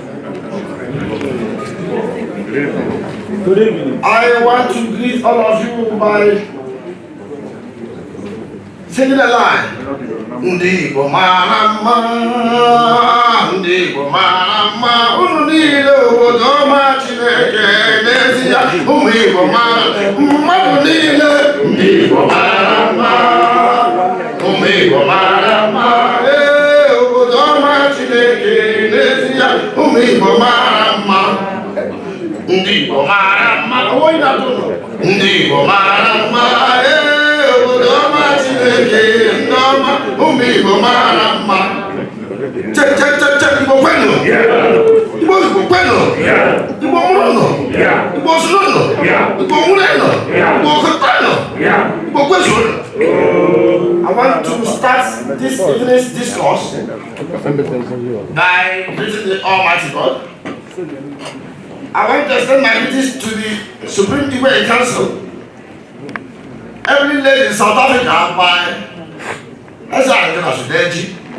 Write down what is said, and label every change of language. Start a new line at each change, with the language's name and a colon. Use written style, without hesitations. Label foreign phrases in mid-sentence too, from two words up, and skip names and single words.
English: Good evening. I want to greet all of you by singing a line.
Igbo: Ndigo marama, ndigo marama, unile udoma chineke nesia, umigo marama, ndigo marama, umigo marama, udoma chineke nesia, umigo marama, ndigo marama, oina tuno, ndigo marama, udoma chineke ndoma, umigo marama.
English: Check,
Igbo: Igbo kwenu. Igbo kwenu. Igbo murono. Igbo sunono. Igbo mureno. Igbo kotano. Igbo kwesuno.
English: I want to start this evening's discourse by greeting the Almighty God. I want to extend my greetings to the Supreme Igbo Council, every lady in South Africa by Ehirim.